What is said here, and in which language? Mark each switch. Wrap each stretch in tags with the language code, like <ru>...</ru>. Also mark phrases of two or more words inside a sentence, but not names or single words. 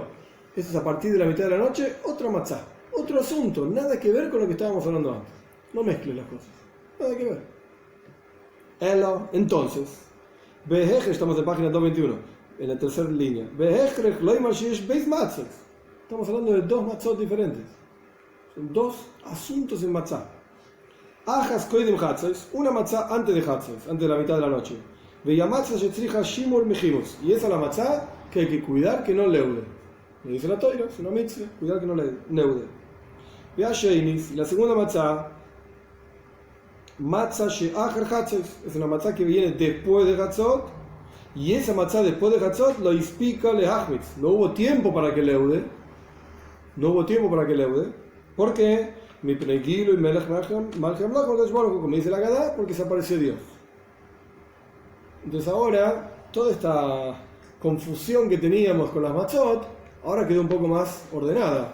<es>Esto es a partir de la mitad de la noche, otra matzá, otro asunto, nada que ver con lo que estábamos hablando antes. No mezcles las cosas, nada que ver. Entonces, estamos en página 221, en la tercera línea. Estamos hablando de dos matzot diferentes. Son dos asuntos en matzá.</es> <he>אחת קודם חצות,</he> <es>una matzá antes de hatzos, antes de la mitad de la noche.</es> <he>והיא מצה שצריכה שימור מחימוץ.</he> <es>Y esa es la matzá que hay que cuidar que no leude. Me dice la toira, es una mitzvah, cuidar que no leude.</es> <he>והשנית,</he> <es>y la segunda matzá,</es> <he>מצה שאחר חצות,</he> <es>es una matzá que viene después de hatzot. Y esa matzá después de hatzot</es> <he>לא הספיק להחמיץ.</he> <es>No hubo tiempo para que leude. No hubo tiempo para que leude. ¿Por qué? Mi prenguilo y melech malchem como dice la Gadá, porque se apareció Dios. Entonces ahora, toda esta confusión que teníamos con las matzot, ahora quedó un poco más ordenada.</es>